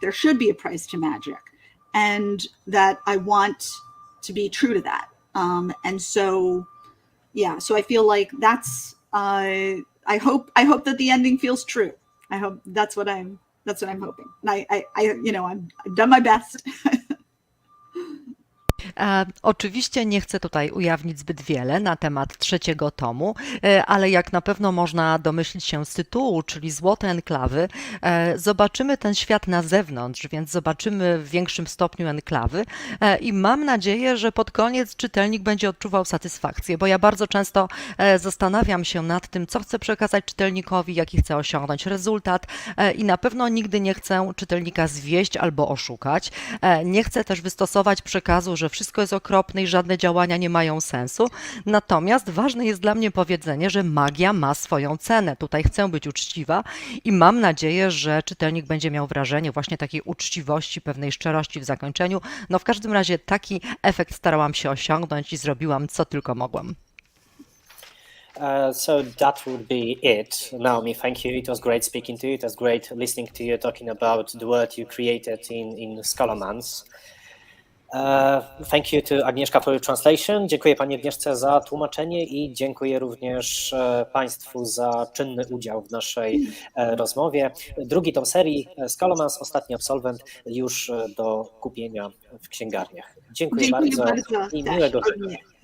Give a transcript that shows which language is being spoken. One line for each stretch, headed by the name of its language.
English: There should be a price to magic. And that I want to be true to that. And so, yeah, so I feel like that's, I hope that the ending feels true. I hope that's what I'm hoping. And I've done my best.
Polish: Oczywiście nie chcę tutaj ujawnić zbyt wiele na temat trzeciego tomu, ale jak na pewno można domyślić się z tytułu, czyli Złote Enklawy, zobaczymy ten świat na zewnątrz, więc zobaczymy w większym stopniu enklawy i mam nadzieję, że pod koniec czytelnik będzie odczuwał satysfakcję, bo ja bardzo często zastanawiam się nad tym, co chcę przekazać czytelnikowi, jaki chcę osiągnąć rezultat i na pewno nigdy nie chcę czytelnika zwieść albo oszukać. Nie chcę też wystosować przekazu, że wszystko jest okropne i żadne działania nie mają sensu. Natomiast ważne jest dla mnie powiedzenie, że magia ma swoją cenę. Tutaj chcę być uczciwa i mam nadzieję, że czytelnik będzie miał wrażenie właśnie takiej uczciwości, pewnej szczerości w zakończeniu. No w każdym razie taki efekt starałam się osiągnąć i zrobiłam, co tylko mogłam.
English: So that would be it. Naomi, thank you. It was great speaking to you. It was great listening to you talking about the world you created in Scholomance. Thank you to Agnieszka for your translation.
Polish: Dziękuję Pani Agnieszce za tłumaczenie i dziękuję również Państwu za czynny udział w naszej rozmowie. Drugi tom serii Scholomance, Ostatni Absolwent, już do kupienia w księgarniach. Dziękuję bardzo i miłego dnia.